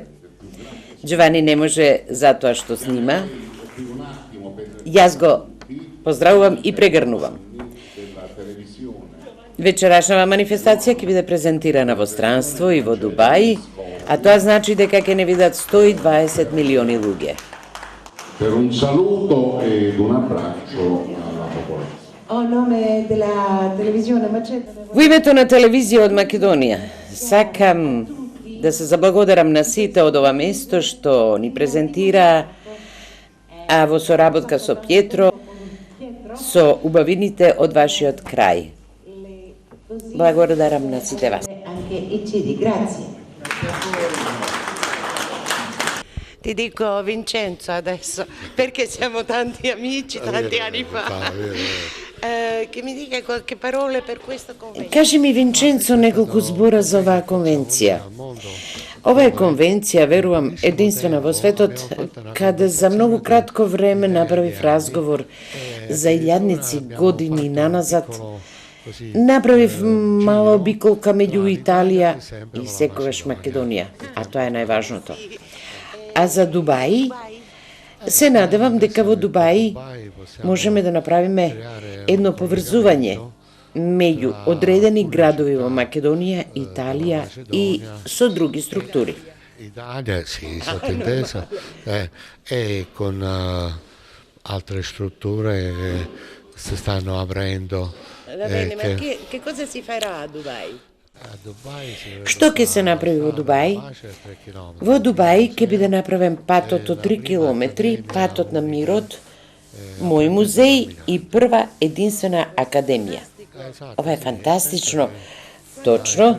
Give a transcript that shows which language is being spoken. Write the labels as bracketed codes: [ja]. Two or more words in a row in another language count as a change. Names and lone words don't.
[mk] Џовани не може затоа што снима. Јас го поздравувам и прегрнувам. Вечерашнава манифестација ќе биде презентирана во странство и во Дубај, а тоа значи дека ќе не видат 120 милиони луѓе. [it] Per un saluto ed un abbraccio alla popolazione. A nome della televisione Macedone. [mk] Во името на телевизија од Македонија, сакам да се заблагодарам на сите од ова место што ни презентира, а во соработка со Пјетро, со убавините од вашиот крај. Благодарам на сите вас. [it] Anche i CD, grazie. Ti dico Vincenzo adesso, perché siamo tanti amici, tanti anni fa. Che mi dica qualche parola per questo convegno. [mk] Кажи ми, Винченцо, неколку збора за оваа конвенција. Ова е конвенција, верувам, единствена во светот, каде за многу кратко време направив разговор за илјадници години наназад. Направив мала обиколка меѓу Италија и секогаш Македонија, а тоа е најважното. А за Дубај, се надевам дека во Дубај можеме да направиме едно поврзување меѓу одредени градови во Македонија, Италија и со други структури. [it] Italia sì, è stata intesa e con altre strutture si stanno aprendo. Va bene, ma che cosa si farà a Dubai? [mk] Што ќе се направи во Дубај? Во Дубај ќе биде направен патот од 3 километри, патот на мирот, мој музеј и прва единствена академија. Ова е фантастично, точно.